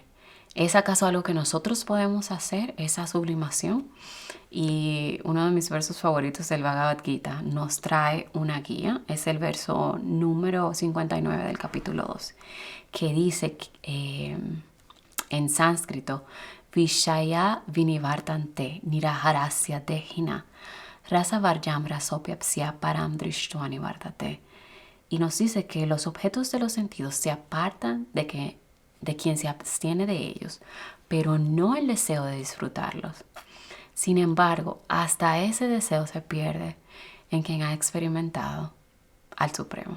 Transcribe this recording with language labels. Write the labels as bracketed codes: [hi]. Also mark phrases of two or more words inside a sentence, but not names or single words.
[es] ¿Es acaso algo que nosotros podemos hacer, esa sublimación? Y uno de mis versos favoritos del Bhagavad Gita nos trae una guía. Es el verso número 59 del capítulo 2, que dice En sánscrito, [sa] विषया विनिवर्तन्ते निराहारस्य देहिनः रसवर्जं रसोऽप्यस्य परं दृष्ट्वा निवर्तते. [es] Y nos dice que los objetos de los sentidos se apartan de quien se abstiene de ellos, pero no el deseo de disfrutarlos. Sin embargo, hasta ese deseo se pierde en quien ha experimentado al Supremo.